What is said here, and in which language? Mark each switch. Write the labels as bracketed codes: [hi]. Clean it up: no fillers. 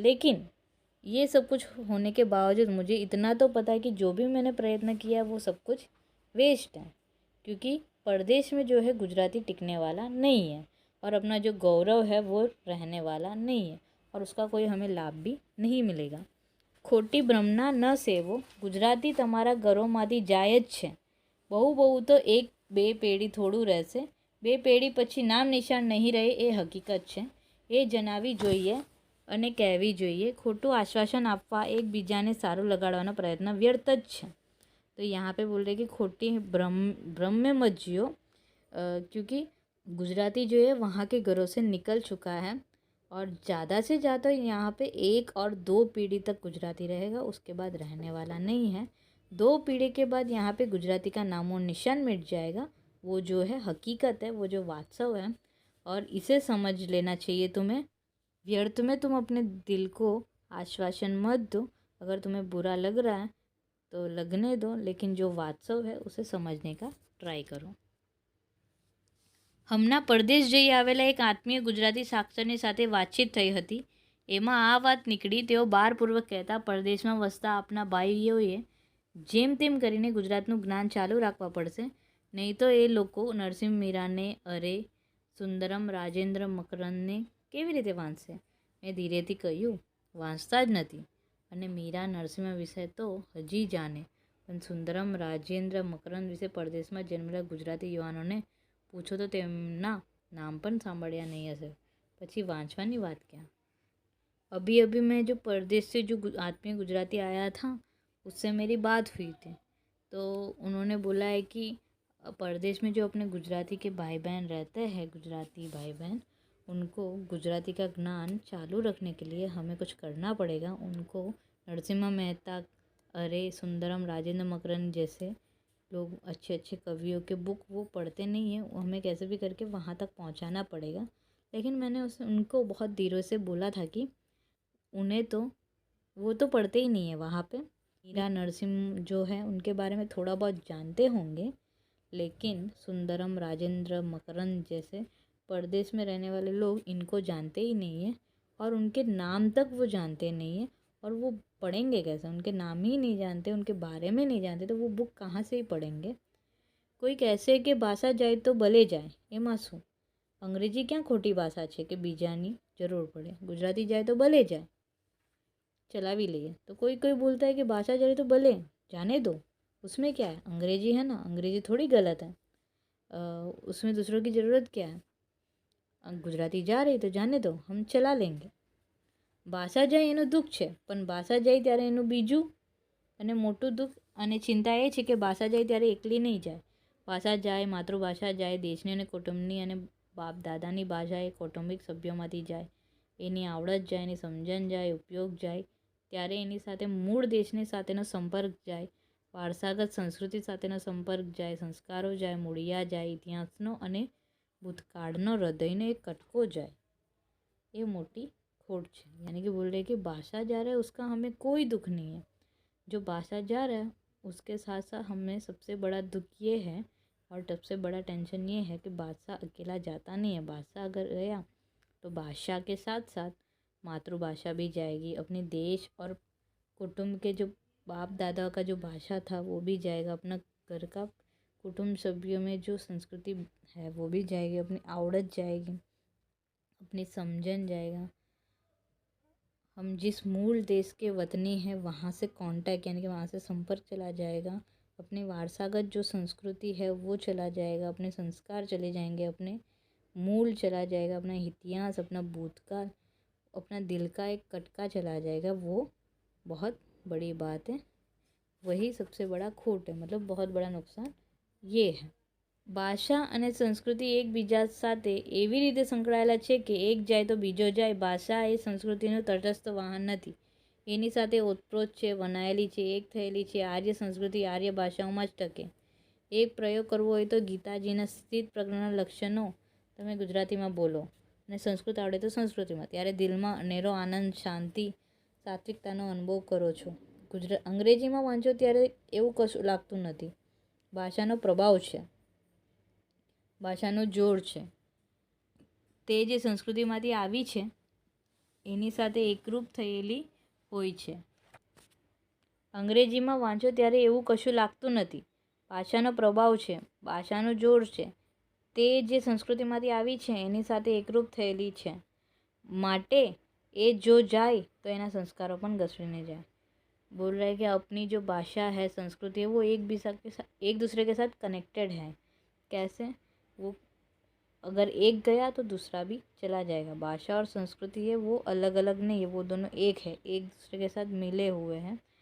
[hi] लेकिन ये सब कुछ होने के बावजूद मुझे इतना तो पता है कि जो भी मैंने प्रयत्न किया वो सब कुछ वेस्ट है, क्योंकि परदेश में जो है गुजराती टिकने वाला नहीं है और अपना जो गौरव है वो रहने वाला नहीं है और उसका कोई हमें लाभ भी नहीं मिलेगा। [gu] खोटी भ्रमना न सेवो, गुजराती તમારા ઘરોમાંથી જાય જ છે। બહુ તો એક બે પેઢી થોડું રહેશે, બે પેઢી પછી નામ નિશાન નહીં રહે એ હકીકત છે। એ જણાવવી જોઈએ અને કહેવી જોઈએ। ખોટું આશ્વાસન આપવા એકબીજાને સારું લગાડવાનો પ્રયત્ન વ્યર્થ જ છે। [hi] तो यहाँ पे बोल रहे कि खोटी भ्रम में मत जियो, क्योंकि गुजराती जो है वहाँ के घरों से निकल चुका है और ज़्यादा से ज़्यादा यहाँ पे 1 और 2 पीढ़ी तक गुजराती रहेगा, उसके बाद रहने वाला नहीं है। 2 पीढ़ी के बाद यहाँ पे गुजराती का नामो निशान मिट जाएगा। वो जो है हकीकत है, वो जो वास्तव है, और इसे समझ लेना चाहिए तुम्हें। व्यर्थ में तुम अपने दिल को आश्वासन मत दो। अगर तुम्हें बुरा लग रहा है तो लगने दो, लेकिन जो वास्तव है उसे समझने का ट्राई करो। [gu] હમણાં પરદેશ જઈ આવેલા એક આત્મીય ગુજરાતી સાક્ષરની સાથે વાતચીત થઈ હતી। એમાં આ વાત નીકળી। તેઓ ભારપૂર્વક કહેતા, પરદેશમાં વસતા આપના ભાઈઓએ જેમ તેમ કરીને ગુજરાતનું જ્ઞાન ચાલુ રાખવા પડશે, નહીં તો એ લોકો નરસિંહ મીરાને, અરે, સુંદરમ, રાજેન્દ્ર મકરંદને કેવી રીતે વાંચશે? મેં ધીરેથી કહ્યું, વાંચતા જ નથી અને મીરા નરસિંહ વિશે તો હજી જાણે, પણ સુંદરમ, રાજેન્દ્ર મકરંદ વિશે પરદેશમાં જન્મેલા ગુજરાતી યુવાનોને पूछो तो તેમના नाम પણ સાંભળ્યા नहीं હશે, પછી વાંચવાની વાત [hi] क्या। अभी अभी मैं जो परदेश से जो आत्मीय गुजराती आया था उससे मेरी बात हुई थी, तो उन्होंने बोला है कि परदेश में जो अपने गुजराती के भाई बहन रहते हैं, गुजराती भाई बहन, उनको गुजराती का ज्ञान चालू रखने के लिए हमें कुछ करना पड़ेगा। उनको नरसिम्हा मेहता, अरे, सुंदरम, राजेंद्र मकरंद जैसे लोग, अच्छे अच्छे कवियों के बुक वो पढ़ते नहीं हैं, वो हमें कैसे भी करके वहाँ तक पहुँचाना पड़ेगा। लेकिन मैंने उनको बहुत देरों से बोला था कि उन्हें तो वो तो पढ़ते ही नहीं है वहाँ पे। मीरा नरसिंह जो है उनके बारे में थोड़ा बहुत जानते होंगे, लेकिन सुंदरम, राजेंद्र मकरंद जैसे परदेश में रहने वाले लोग इनको जानते ही नहीं है और उनके नाम तक वो जानते नहीं है। और वो पढ़ेंगे कैसे? उनके नाम ही नहीं जानते, उनके बारे में नहीं जानते, तो वो बुक कहाँ से ही पढ़ेंगे। [gu] કોઈ કહેશે કે ભાષા જાય તો ભલે જાય, એમાં શું? અંગ્રેજી ક્યાં ખોટી ભાષા છે કે બીજાની જરૂર પડે? ગુજરાતી જાય તો ભલે જાય, ચલાવી લઈએ। [hi] तो कोई बोलता है कि भाषा जाए तो भले जाने दो, उसमें क्या है? अंग्रेजी है ना, अंग्रेजी थोड़ी गलत है। उसमें दूसरों की ज़रूरत क्या है? गुजराती जा रही तो जाने दो, हम चला लेंगे। [gu] ભાષા જાય એનું દુઃખ છે, પણ ભાષા જાય ત્યારે એનું બીજું અને મોટું દુઃખ અને ચિંતા એ છે કે ભાષા જાય ત્યારે એકલી નહીં જાય। ભાષા જાય, માતૃભાષા જાય, દેશની અને કુટુંબની અને બાપ દાદાની ભાષા એ કૌટુંબિક સભ્યોમાંથી જાય, એની આવડત જાય, એની સમજણ જાય, ઉપયોગ જાય, ત્યારે એની સાથે મૂળ દેશની સાથેનો સંપર્ક જાય, વારસાગત સંસ્કૃતિ સાથેનો સંપર્ક જાય, સંસ્કારો જાય, મૂળિયા જાય, ઇતિહાસનો અને ભૂતકાળનો હૃદયનો એક કટકો જાય। એ મોટી [hi] खोट है। यानी कि बोल रहे कि भाषा जा रहा है उसका हमें कोई दुख नहीं है, जो भाषा जा रहा है उसके साथ साथ हमें सबसे बड़ा दुख ये है और सबसे बड़ा टेंशन ये है कि भाषा अकेला जाता नहीं है। भाषा अगर गया तो भाषा के साथ साथ मातृभाषा भी जाएगी, अपने देश और कुटुंब के जो बाप दादा का जो भाषा था वो भी जाएगा, अपना घर का कुटुंब सभ्यों में जो संस्कृति है वो भी जाएगी, अपनी आवड़त जाएगी, अपनी समझन जाएगा। हम जिस मूल देश के वतनी हैं वहाँ से कांटेक्ट यानी कि वहाँ से संपर्क चला जाएगा, अपने वारसागत जो संस्कृति है वो चला जाएगा, अपने संस्कार चले जाएंगे, अपने मूल चला जाएगा, अपना इतिहास, अपना भूतकाल, अपना दिल का एक कटका चला जाएगा। वो बहुत बड़ी बात है, वही सबसे बड़ा खोट है, मतलब बहुत बड़ा नुकसान ये है। [gu] ભાષા અને સંસ્કૃતિ એકબીજા સાથે એવી રીતે સંકળાયેલા છે કે એક જાય તો બીજો જાય। ભાષા એ સંસ્કૃતિનું તટસ્થ વાહન નથી, એની સાથે ઓતપ્રોત છે, વનાયેલી છે, એક થયેલી છે। આર્ય સંસ્કૃતિ આર્ય ભાષાઓમાં જ ટકે। એક પ્રયોગ કરવો હોય તો ગીતાજીના સ્થિત પ્રજ્ઞાના લક્ષણો તમે ગુજરાતીમાં બોલો અને સંસ્કૃત આવડે તો સંસ્કૃતિમાં, ત્યારે દિલમાં અનેરો આનંદ, શાંતિ, સાત્વિકતાનો અનુભવ કરો છો। અંગ્રેજીમાં વાંચો ત્યારે એવું કશું લાગતું નથી। ભાષાનો પ્રભાવ છે, ભાષાનો જોર છે, તે જે સંસ્કૃતિમાંથી આવી છે એની સાથે એકરૂપ થયેલી હોય છે। અંગ્રેજીમાં વાંચો ત્યારે એવું કશું લાગતું નથી, ભાષાનો પ્રભાવ છે, ભાષાનું જોર છે, તે જે સંસ્કૃતિમાંથી આવી છે એની સાથે એકરૂપ થયેલી છે, માટે એ જો જાય તો એના સંસ્કારો પણ ઘસડીને જાય। [hi] बोल रहा है कि अपनी जो भाषा है, संस्कृति है, वो एक दूसरे के साथ कनेक्टेड है। कैसे? वो अगर एक गया तो दूसरा भी चला जाएगा। भाषा और संस्कृति है वो अलग अलग नहीं है, वो दोनों एक है, एक दूसरे के साथ मिले हुए हैं।